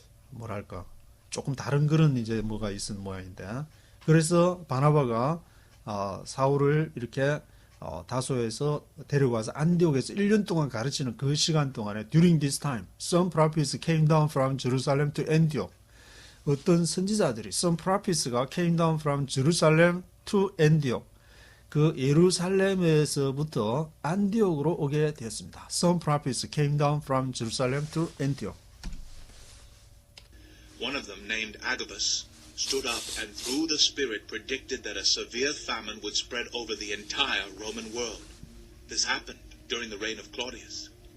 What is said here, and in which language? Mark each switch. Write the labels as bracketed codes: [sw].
[ko] 뭐랄까 조금 다른 그런 이제 뭐가 있은 모양인데 그래서 바나바가 사울을 이렇게 다소에서 데려가서 안디옥에서 1년 동안 가르치는 그 시간 동안에 [en] during this time, some prophets came down from Jerusalem to Antioch. [ko] 어떤 선지자들이 [en] some prophetes가 came down from Jerusalem to Antioch. [ko] 그 예루살렘에서부터 안디옥으로 오게 되었습니다. [en] Some prophets came down from Jerusalem to Antioch. One of them, named Agabus, stood up and through the Spirit predicted that a severe famine would spread over the entire Roman world. This happened during the reign of Claudius.